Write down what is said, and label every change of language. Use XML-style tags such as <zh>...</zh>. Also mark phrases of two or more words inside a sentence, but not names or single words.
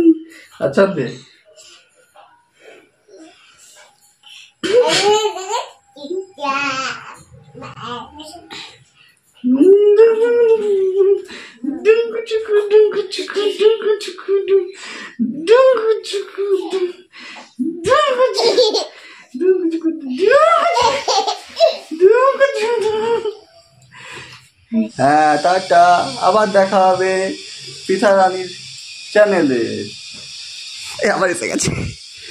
<bn>আচ্ছা দে ডুমকু চুকু ডুমকু চুকু ডুমকু চুকু ডুম ডুমকু চুকু ডুম ডুমকু চুকু ডুমকু চুকু ডুমকু চুকু। হ্যাঁ টাটা, আবার দেখা হবে পিঠা রানীর চ্যানেলে। আবার এসে গেছে।</bn>